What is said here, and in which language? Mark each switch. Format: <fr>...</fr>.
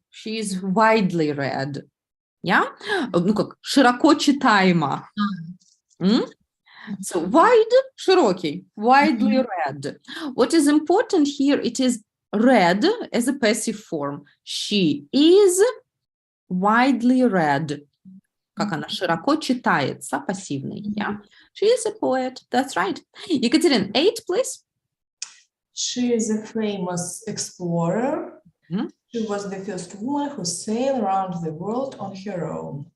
<en>She is widely read. Yeah.</en> <ru>Ну как, широко читаема.</ru> <en>So wide, широкий, widely read. What is important here, it is read as a passive form. She is widely read.</en> <ru>Как она широко читается, пассивный.</ru> <en>Yeah. She is a poet. That's right. Ekaterina, 8, please. She is a famous explorer. She was the first woman who sailed around the world on her own.</en>